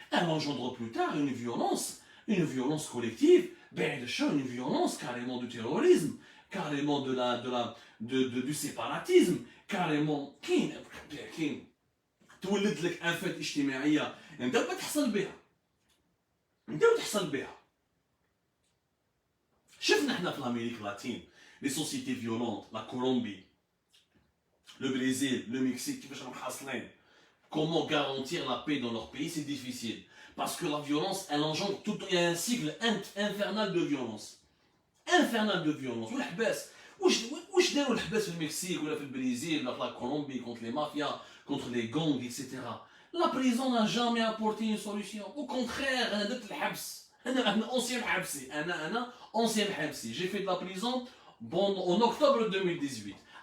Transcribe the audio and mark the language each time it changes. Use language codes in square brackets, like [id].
[fr] Elle engendre plus tard une violence collective, une violence carrément du terrorisme, carrément du séparatisme, carrément qui [ar] تولد لك آفات اجتماعية انت ما تحصل بها. انت وتحصل بها. شفنا احنا في الامريك لاتين [fr] لي سوسيتي فيولونت، [ar] لا كولومبي، le Brésil, le Mexique كيفاش راهم حاصلين. [fr] Comment garantir la paix dans leur pays? C'est difficile. Parce que la violence, elle engendre tout. Il y a un cycle infernal de violence. Infernal de violence. [ar] والحباس واش داروا الحباس في المكسيك ولا في البرازيل ولا في لا كولومبي [fr] contre les mafias, contre les gangs, etc. La prison n'a jamais apporté une solution. Au contraire, [ar] أنا درت الحبس. أنا ancien حبسي. أنا ancien حبسي. [fr] J'ai fait de la prison en octobre 2018.